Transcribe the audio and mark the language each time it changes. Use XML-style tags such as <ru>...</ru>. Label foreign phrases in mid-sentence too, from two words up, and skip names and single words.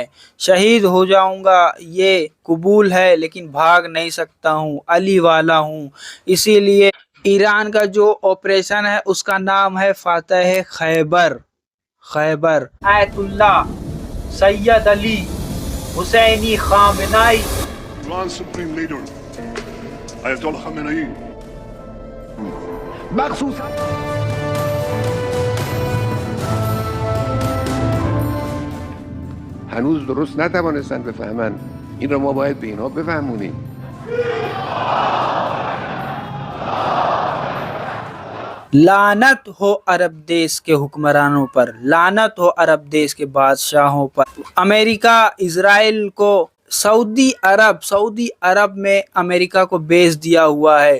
<hi>शहीद हो जाऊंगा ये कबूल है, लेकिन भाग नहीं सकता हूं, अली वाला हूं। इसीलिए ईरान का जो ऑपरेशन है उसका नाम है फातह खैबर। खैबर आयतुल्लाह सैयद अली हुसैनी खामनाई,</hi> <en>Iran's supreme leader, Ayatollah Khamenei.</en> <fa>مخصوصا هنوز درست نتوانستن بفهمن. این رو ما باید به اینها بفهمونیم.</fa> <hi>लानत हो अरब देश के हुक्मरानों पर, लानत हो अरब देश के बादशाहों पर। अमेरिका इजराइल को सऊदी अरब में अमेरिका को बेच दिया हुआ है।</hi>